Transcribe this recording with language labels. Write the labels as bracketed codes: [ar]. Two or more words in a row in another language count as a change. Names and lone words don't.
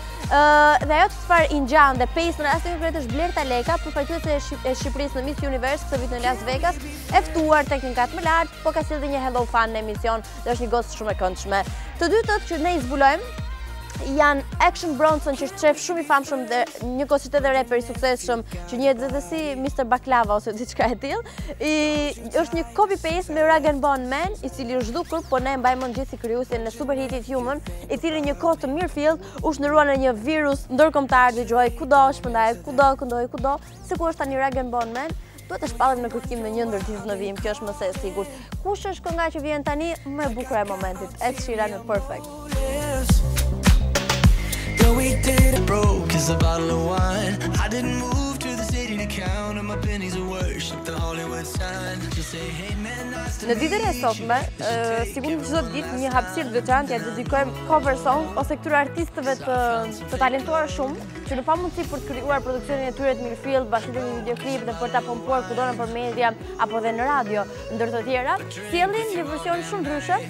[sq] Dhe ajo të çfarë i ngjan dhe pesë në rastin konkret është Blerta Leka, përfaqësuese e Shqipërisë në Miss Universe këtë vit në Las Vegas, e ftuar tek një kat më lart, po ka sjellë një [en] hello fan [sq] në emision dhe është një gocë shumë e këndshme. Të dytët që ne i zbulojmë janë Action Bronson, që është shef shumë i famshëm dhe një kositet dhe reper i suksesshëm që njihet edhe si Mr. Baklava ose diçka e tillë. Është një copy-paste me Rag & Bone Man, i cili është zhdukur, po ne mbajmë mend gjithë si krijuesin e superhitit Human, i cili një kohë të mirëfillt u shndërua në një virus ndërkombëtar, dëgjoj kudo, shpërndaj kudo, se ku është tani Rag & Bone Man. Duhet të shpallim në kërkim në një ndër ditët në vijim, kjo është më se e sigurt. Kush është kënga që vjen tani më e bukur e momentit? Ed Sheeran në Perfect. [en] Though we did it broke as a bottle of wine. I didn't move to the city to count on my pennies of worship the Hollywood sign. Just say hey man, nice to [sq] Në ditën e sotme, sigurisht çdo ditë një hapësirë të veçantë ja dedikojmë [en] cover song [sq] ose këtyre artistëve të talentuar shumë, që në pamundësi për të krijuar produksionin e tyre të mirëfillt, bashkëpunimi një videoklip dhe për ta pompuar kudo nëpër media apo dhe në radio, ndër të tjera, sjellin një version shumë ndryshe.